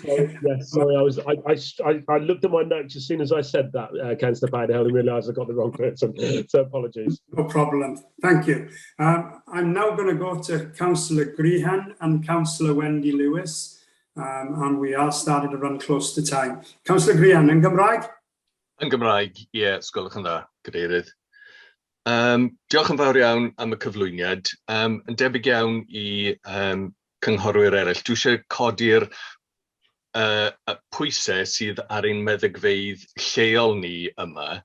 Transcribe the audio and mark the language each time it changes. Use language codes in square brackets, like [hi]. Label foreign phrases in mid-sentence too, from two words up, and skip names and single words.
[en] Yes, sorry, I looked at my notes as soon as I said that, Councillor Powderhill, and realised I got the wrong person, so apologies. No problem, thank you. I'm now going to go to Councillor Grehan and Councillor Wendy Lewis, and we are starting to run close to time. Councillor Grehan, [cy] yn Gymraeg? Yn Gymraeg, ie, sgolwch yn dda, Cadeirydd. Diolch yn fawr iawn am y cyflwyniad. Yn debyg iawn I cynghorwyr eraill, dwi eisiau codi'r pwysau sydd ar ein meddygfeydd lleol ni yma.